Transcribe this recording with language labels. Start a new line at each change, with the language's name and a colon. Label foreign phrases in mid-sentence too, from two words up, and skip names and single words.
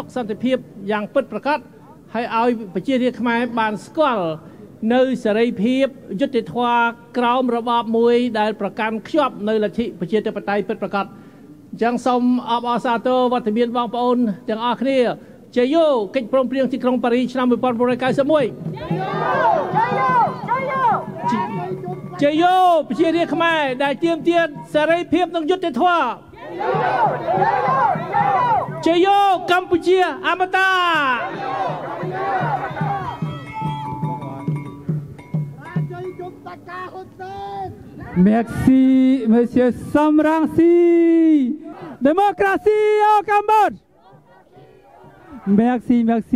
Khmer: សន្តិភាពយ៉ាងពិតប្រាកដហើយឲ្យប្រជារាស្ត្រខ្មែរបានស្គាល់នៅសេរីភាពយុត្តិធម៌ក្រោមរបបមួយដែលប្រកាន់ខ្ជាប់នៅលទ្ធិប្រជាធិបតេយ្យពិតប្រាកដអញ្ចឹងសូមអបអរសាទរវត្តមានបងប្អូនទាំងអស់គ្នាជ័យយោកិច្ចព្រមព្រៀងទីក្រុងប៉ារីសឆ្នាំ 1991 ជ័យយោប្រជារាស្ត្រខ្មែរដែលទាមទារសេរីភាពនិងយុត្តិធម៌ជ័យយោកម្ពុជាអមតា
French: Merci, Monsieur Sam Rainsy. Démocratie au Cambodge. Merci, merci.